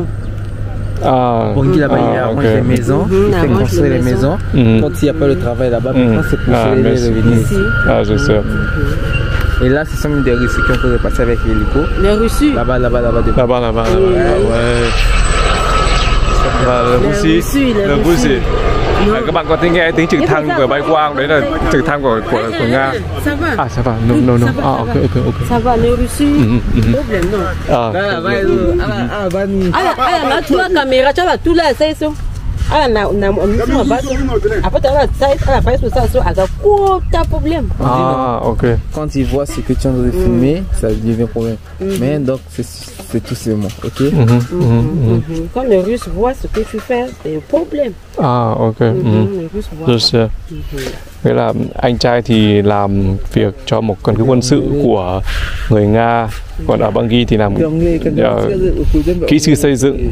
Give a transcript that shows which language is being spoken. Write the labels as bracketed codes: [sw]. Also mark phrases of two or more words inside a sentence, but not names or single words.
[fr] Bangui là-bas, il arrange les maisons, il fait construire les maisons. Quand il n'y a pas le travail là-bas, maintenant c'est pour les revenir ici. Ah, je sais. Et là, ce sont des Russes qui ont pu repasser avec l'hélico. Les Russes. Là-bas. Là-bas. Ouais. Le Russie. [vi] Các bạn có thể nghe tiếng trực thăng vừa bay qua, đấy là trực thăng của Nga. [fr] Ça va. Ah, ça va. No. Ah, ok. Ça va, les Russes. Problème non. Là, tu as la caméra, tu as tout là, c'est ça. Après, tu as la face pour ça, t'as problème. Ah, ok. Quand ils voient ce que tu es en train de filmer, ça devient problème. Mais donc, c'est tout simplement, ok? Quand les Russes voient ce que tu fais, c'est un problème. Ah, ok. Les Russes voient. Je sais. [vi] Nghĩa là anh trai thì làm việc cho một căn cứ quân sự của người Nga, còn ở Bangui thì làm kỹ sư xây dựng.